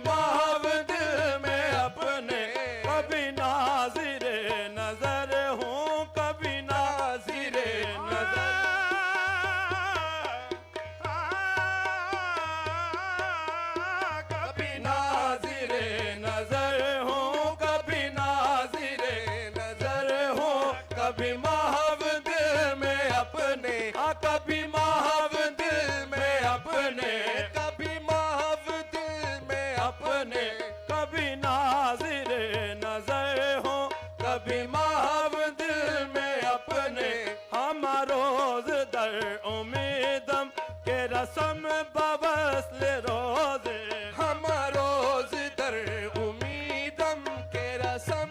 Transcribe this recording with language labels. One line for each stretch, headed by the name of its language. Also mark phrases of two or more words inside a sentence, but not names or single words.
Hindi: महब दिल में अपने, कभी नाज़िरे नजर हूँ, कभी नाज़िरे नजर, कभी नाज़िरे नजर हूँ, कभी नाज़िरे नजर हूँ, कभी महब दिल में अपने, हाँ कभी महब दिल में अपने, कभी महव दिल में अपने, कभी नाज़िरे नजर हो, कभी महब दिल में अपने,
Persian: هم روز در امیدم که رسم بوصل روزی, هم روز در امیدم که رسم